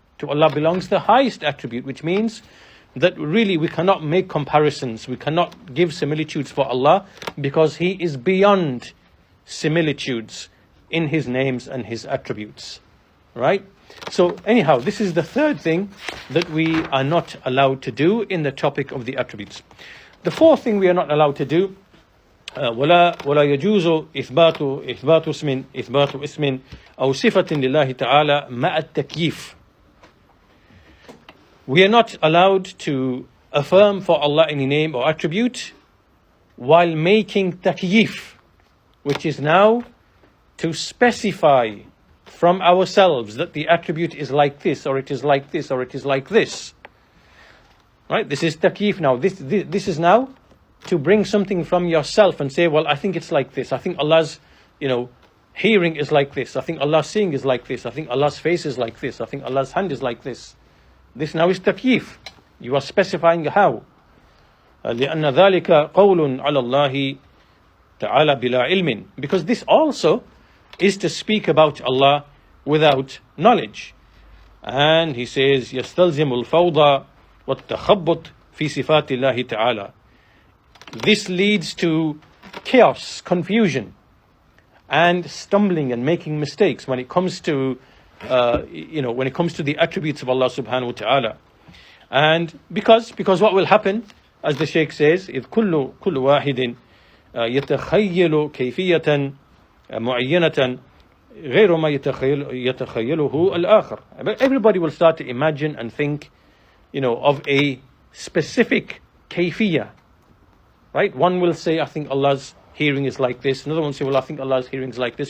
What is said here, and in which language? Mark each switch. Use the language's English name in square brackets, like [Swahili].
[English] To Allah belongs the highest attribute, which means that really we cannot make comparisons. We cannot give similitudes for Allah, because He is beyond similitudes in His names and His attributes. Right? So anyhow, this is the third thing that we are not allowed to do in the topic of the attributes. The fourth thing we are not allowed to do, [Arabic] ولا يجوز إثبات اسم أو صفة لله تعالى مع التكييف. [English] We are not allowed to affirm for Allah any name or attribute while making takyif, which is now to specify from ourselves that the attribute is like this, or it is like this, or it is like this. Right? This is takyif now. This is now to bring something from yourself and say, well, I think it's like this. I think Allah's, hearing is like this. I think Allah's seeing is like this. I think Allah's face is like this. I think Allah's hand is like this. This now is takyif. You are specifying how. [Arabic] لأن ذلك قول على الله تعالى بلا علم. [English] Because this also is to speak about Allah without knowledge. And he says, [Arabic] يستلزم الفوضى والتخبط في صفات الله تعالى. [English] This leads to chaos, confusion, and stumbling and making mistakes when it comes to, when it comes to the attributes of Allah subhanahu wa ta'ala. And because what will happen, as the Shaykh says, [Arabic] إذ كل واحد يتخيل كيفية معينة غير ما يتخيله الآخر. [English] Everybody will start to imagine and think, of a specific kayfiyah. Right? One will say, I think Allah's hearing is like this. Another one will say, well, I think Allah's hearing is like this.